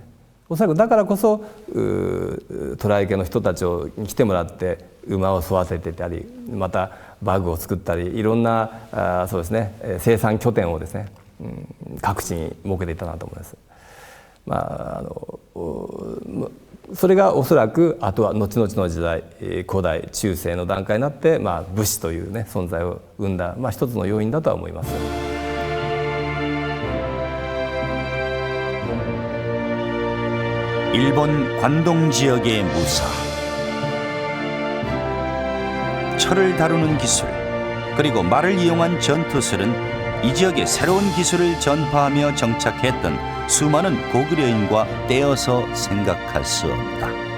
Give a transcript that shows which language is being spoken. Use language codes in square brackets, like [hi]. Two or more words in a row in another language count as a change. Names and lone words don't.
[ja] おそらくだからこそ渡来家の人たちに来てもらって馬を育ててたり、またバグを作ったり、いろんなそうですね、生産拠点をですね、各地に設けていたなと思います。それがおそらくあとは後々の時代、古代中世の段階になって、武士というね存在を生んだ、一つの要因だとは思います。 [ko] 일본 관동 지역의 무사. 철을 다루는 기술, 그리고 말을 이용한 전투술은 이 지역에 새로운 기술을 전파하며 정착했던 수많은 고구려인과 떼어서 생각할 수 없다.